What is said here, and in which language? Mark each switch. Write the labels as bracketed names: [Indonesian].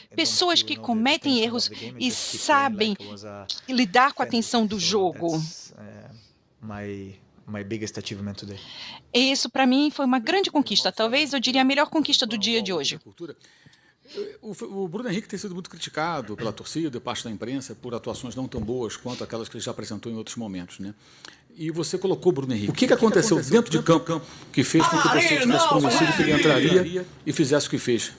[Portuguese] Pessoas que cometem erros e sabem lidar com a tensão do jogo. [English] My biggest achievement today. [Portuguese] Isso para mim foi uma grande conquista, talvez eu diria a melhor conquista do dia de hoje. O Bruno Henrique tem sido muito criticado pela torcida, parte da imprensa, por atuações não tão boas quanto aquelas que ele já apresentou em outros momentos, né? E você colocou o Bruno Henrique. O que aconteceu dentro de campo que fez com que você tivesse convencido que ele entraria e fizesse o que fez?